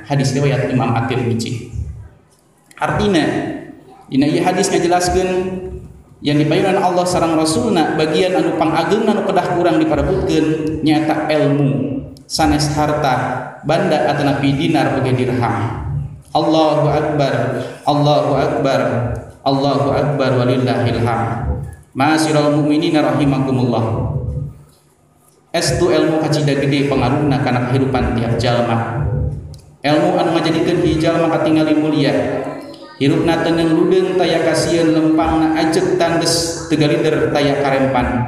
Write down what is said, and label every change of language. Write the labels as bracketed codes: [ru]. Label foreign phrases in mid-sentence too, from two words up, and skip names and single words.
[su] Hadis riwayat Imam At-Tirmizi. Artina dina ieu hadis ngajelaskeun yang dipayunan Allah sareng Rasulna bagian anu pangageungna anu kedah kurang diparebutkeun nyaeta ilmu sanes harta banda atanapi dinar oge dirham. [ar] الله أكبر الله أكبر الله أكبر ولله الحمد. معاشر المؤمنين رحمكم الله. [su] Estu ilmu kacida gede pengaruhna kana kehidupan tiap jalma. Ilmu anu ngajadikeun hiji jalma katingali mulia. Hirupna teu neuleudeng taya kasieun lempangna ajeg tandes teu galider taya karempan.